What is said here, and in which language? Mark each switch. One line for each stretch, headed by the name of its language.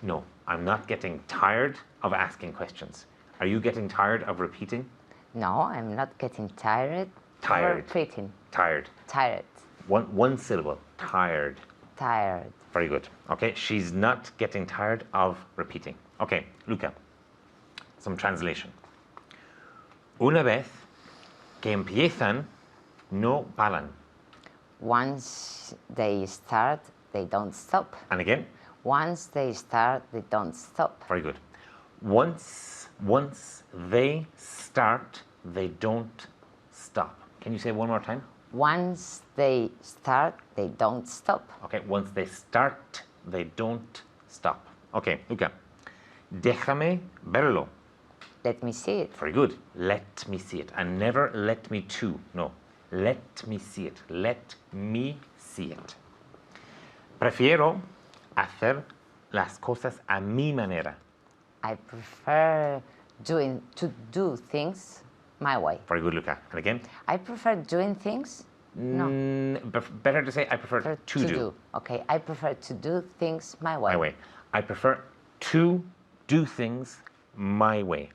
English: No, I'm not getting tired of asking questions. Are you getting tired of repeating? No, I'm not getting tired. Tired. Of repeating. Tired. Tired. One syllable. Tired. Tired. Very good. Okay, she's not getting tired of repeating. Okay, Luca, some translation.
Spanish: Una vez que empiezan, no paran.
English: Once they start, they don't stop. And again? Once they start, they don't stop. Very good. Once they start, they don't stop. Can you say it one more time? Once they start, they don't stop. Okay, once they start, they don't stop. Okay, Luca.
Spanish: Déjame verlo.
English: Let me see it. Very good. Let me see it. And never let me too. No. Let me see it. Let me see it.
Spanish: Prefiero hacer las cosas a mi manera.
English: I prefer to do things my way. Very good, Luca. And again? I prefer doing things. No. Better to say I prefer to do. Okay, I prefer to do things my way. My way. I prefer to do things my way.